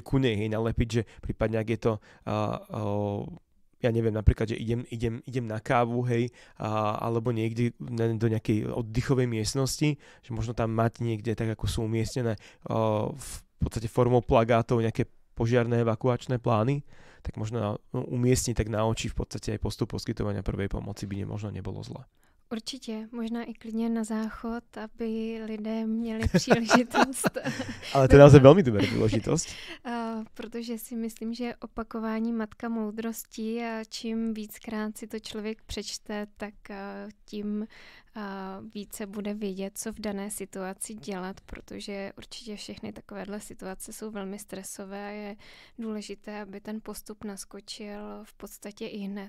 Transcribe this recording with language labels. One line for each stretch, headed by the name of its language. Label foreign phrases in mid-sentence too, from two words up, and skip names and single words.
Slovak: ku nej nalepiť, že prípadne ak je to ja neviem, napríklad, že idem na kávu, hej, alebo niekde do nejakej oddychovej miestnosti, že možno tam mať niekde tak, ako sú umiestnené v podstate formou plagátov nejaké požiarné evakuačné plány, tak možno umiestniť tak na oči v podstate aj postup poskytovania prvej pomoci by možno nebolo zle.
Czech: Určitě, možná i klidně na záchod, aby lidé měli příležitost.
Slovak: Ale to je naozaj veľmi dobrá príležitosť.
Czech: Protože si myslím, že opakování matka moudrosti a čím víckrát si to člověk přečte, tak tím více bude vědět, co v dané situaci dělat, protože určitě všechny takovéhle situace jsou velmi stresové a je důležité, aby ten postup naskočil v podstatě i hned.